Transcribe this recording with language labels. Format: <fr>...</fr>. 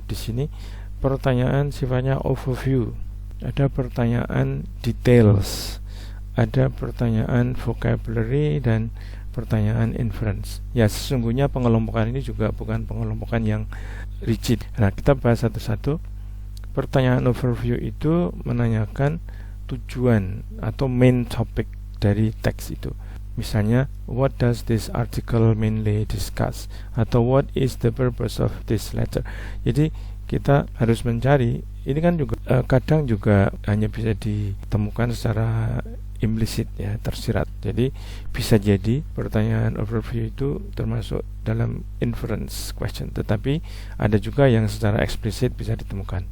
<id>Di sini pertanyaan sifatnya overview, ada pertanyaan details, ada pertanyaan vocabulary, dan pertanyaan inference. Ya, sesungguhnya pengelompokan ini juga bukan pengelompokan yang rigid. Nah, kita bahas satu-satu. Pertanyaan overview itu menanyakan tujuan atau</id> <en>main topic</en> <id>dari teks itu. Misalnya,</id> <en>what does this article mainly discuss?</en> <id>Atau</id> <en>what is the purpose of this letter?</en> <id>Jadi kita harus mencari, ini kan juga kadang juga hanya bisa ditemukan secara implisit, ya, tersirat. Jadi bisa jadi pertanyaan overview itu termasuk dalam</id> <en>inference question,</en> <id>tetapi ada juga yang secara eksplisit bisa ditemukan.</id>